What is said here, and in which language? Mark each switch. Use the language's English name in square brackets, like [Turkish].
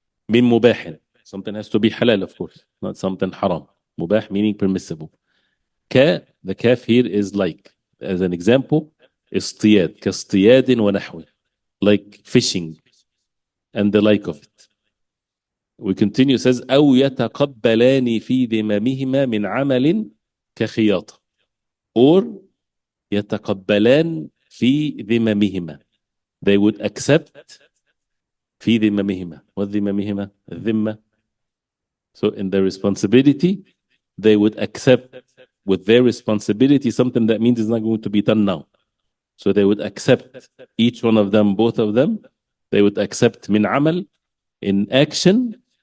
[English] من مباح, something has to be halal, of course, not something haram. مباح meaning permissible. The kaf here is like, as an example, [Arabic] اصطياد كاصطياد ونحوه, [English] like fishing and the like of it. We continue, says [Arabic] أو يتقبلان في ذممهما من عمل كخياطة, or يتقبلان في ذممهما, [English] they would accept [Arabic] في ذممهما. [English] What ذممهما? [Arabic] الذمة. [English] So in their responsibility, they would accept with their responsibility something that means it's not going to be done now. So they would accept, each one of them, both of them, they would accept [Arabic] من عمل, [English] in action,